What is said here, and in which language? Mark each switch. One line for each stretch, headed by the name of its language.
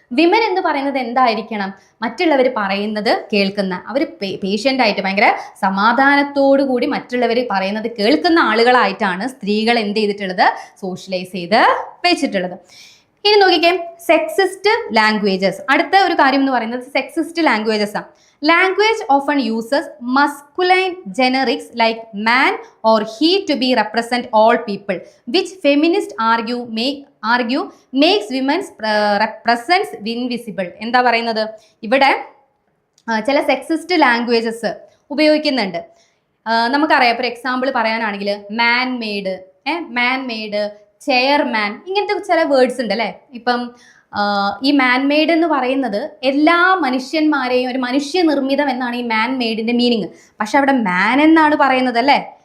Malayalam: Women എന്ന് പറയുന്നത് എന്തായിരിക്കണം, മറ്റുള്ളവർ പറയുന്നത് കേൾക്കുന്ന, അവർ പേഷ്യൻ്റ് ആയിട്ട് ഭയങ്കര സമാധാനത്തോടു കൂടി മറ്റുള്ളവർ പറയുന്നത് കേൾക്കുന്ന ആളുകളായിട്ടാണ് സ്ത്രീകൾ എന്ത് ചെയ്തിട്ടുള്ളത്, സോഷ്യലൈസ് ചെയ്ത് വെച്ചിട്ടുള്ളത്. ഇനി നോക്കിക്കേ, സെക്സിസ്റ്റ് ലാംഗ്വേജസ്. അടുത്ത ഒരു കാര്യം എന്ന് പറയുന്നത് സെക്സിസ്റ്റ് ലാംഗ്വേജസ് ആണ്.
English: Language often uses masculine generics like man or he to be represent all people, which feminists argue makes women's presence invisible.
Malayalam: എന്താ പറയുന്നത്, ഇവിടെ ചില സെക്സിസ്റ്റ് ലാംഗ്വേജസ് ഉപയോഗിക്കുന്നുണ്ട്. നമുക്കറിയാം, ഇപ്പോൾ എക്സാമ്പിൾ പറയാനാണെങ്കിൽ മാൻ മെയ്ഡ്, ചെയർമാൻ, ഇങ്ങനത്തെ ചില വേർഡ്സ് ഉണ്ട് അല്ലേ. ഇപ്പം ഈ മാൻ മെയ്ഡ് എന്ന് പറയുന്നത് എല്ലാ മനുഷ്യന്മാരെയും ഒരു മനുഷ്യനിർമ്മിതം എന്നാണ് ഈ മാൻ മെയ്ഡിന്റെ മീനിങ്. പക്ഷെ അവിടെ മാൻ എന്നാണ് പറയുന്നത് അല്ലേ,